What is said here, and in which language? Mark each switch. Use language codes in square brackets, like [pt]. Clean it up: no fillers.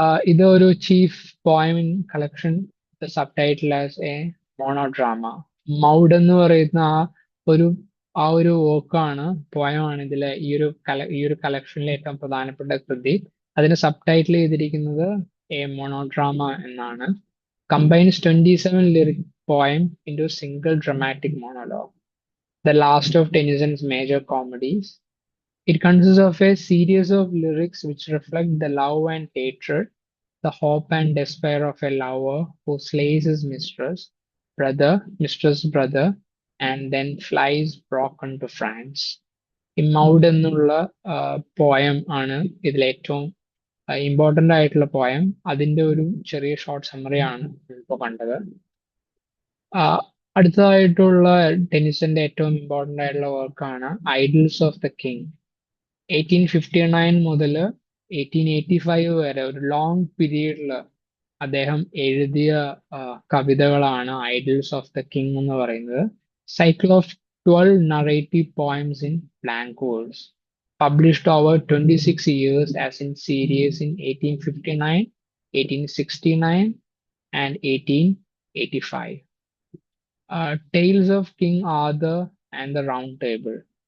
[ml] ഇത് ഒരു [en] Chief poem in collection, subtitle as a monodrama. [ml] Maud എന്ന് പറയുന്ന ആ ഒരു വർക്കാണ്, പോയമാണ് ഇതിലെ ഈ ഒരു കളക്ഷനിലെ ഏറ്റവും പ്രധാനപ്പെട്ട കൃതി. അതിന് സബ് ടൈറ്റിൽ ചെയ്തിരിക്കുന്നത് എ മോണോഡ്രാമ എന്നാണ്. [en] Combines 27 lyric poems into a single dramatic monologue, the last of Tennyson's major comedies. It consists of a series of lyrics which reflect the love and hatred, the hope and despair of a lover who slays his mistress brother, and then flies broken to France. [ml] ഈ Maud എന്നുള്ള poem ആണ് ഇതിലെ ഏറ്റവും important ആയിട്ടുള്ള poem. അതിന്റെ ഒരു ചെറിയ short സമ്മറിയാണ് ഇപ്പോൾ കണ്ടത്. അടുത്തതായിട്ടുള്ള ടെനിസന്റെ ഏറ്റവും ഇമ്പോർട്ടന്റ് ആയിട്ടുള്ള വർക്കാണ് ഐഡിൽസ് ഓഫ് ദ കിങ്. 1859 മുതൽ 1885 വരെ ഒരു ലോങ് പീരീഡിൽ അദ്ദേഹം എഴുതിയ കവിതകളാണ് ഐഡിൽസ് ഓഫ് ദ കിങ് എന്ന് പറയുന്നത്. [en] Cycle of 12 narrative poems in blank verse, published over 26 years as in series in 1859, 1869, and 1885. Tales of King Arthur and the Round Table.